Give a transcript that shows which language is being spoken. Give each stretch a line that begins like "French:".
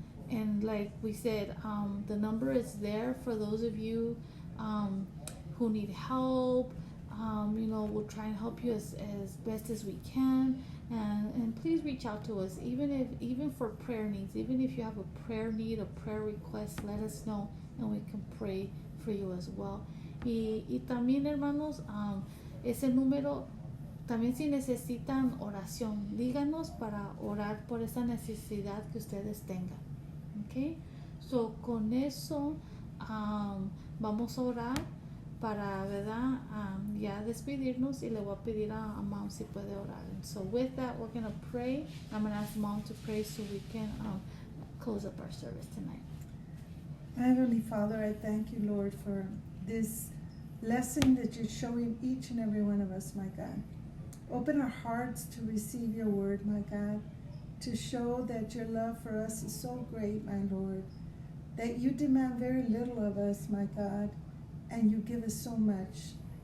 English: And like we said, the number is there for those of you who need help. We'll try and help you as best as we can. And please reach out to us, even for prayer needs. Even if you have a prayer need, a prayer request, let us know, and we can pray for you as well.
Spanish: Y también, hermanos, ese número, también si necesitan oración, díganos para orar por esa necesidad que ustedes tengan. Okay, so con eso vamos a orar para, ¿verdad? Ya despedirnos, y le voy a pedir a Mom si puede orar.
English: And so with that, we're going to pray. I'm going to ask Mom to pray so we can close up our service tonight. Heavenly Father, I thank you, Lord, for this lesson that you're showing each and every one of us, my God. Open our hearts to receive your word, my God, to show that your love for us is so great, my Lord, that you demand very little of us, my God, and you give us so much.